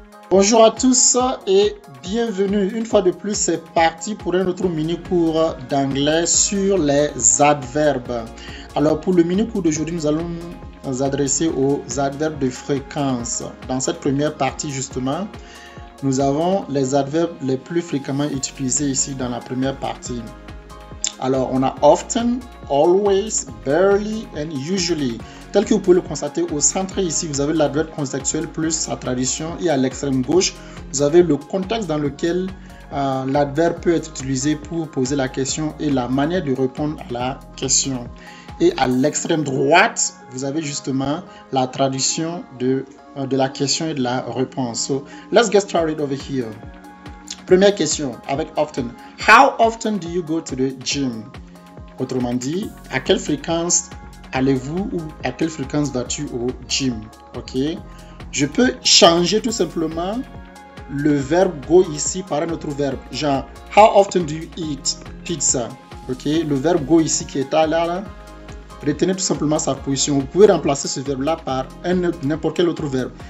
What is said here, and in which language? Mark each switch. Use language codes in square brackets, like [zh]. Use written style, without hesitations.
[fr] Bonjour à tous et bienvenue. Une fois de plus, c'est parti pour un autre mini-cours d'anglais sur les adverbes. Alors, pour le mini-cours d'aujourd'hui, nous allons nous adresser aux adverbes de fréquence. Dans cette première partie, justement, nous avons les adverbes les plus fréquemment utilisés ici dans la première partie. Alors, on a often, always, barely and usually. Tel que vous pouvez le constater au centre ici, vous avez l'adverbe contextuel plus sa tradition et à l'extrême gauche, vous avez le contexte dans lequel l'adverbe peut être utilisé pour poser la question et la manière de répondre à la question. Et à l'extrême droite, vous avez justement la tradition de la question et de la réponse. [en] So, let's get started over here. [fr] Première question avec often. [en] How often do you go to the gym? [fr] Autrement dit, à quelle fréquence allez-vous ou à quelle fréquence vas-tu au gym? Ok. Je peux changer tout simplement le verbe go ici par un autre verbe. [en] Genre, how often do you eat pizza? [fr] Ok. Le verbe go ici qui est là. Retenez tout simplement sa position. Vous pouvez remplacer ce verbe-là par n'importe quel autre verbe.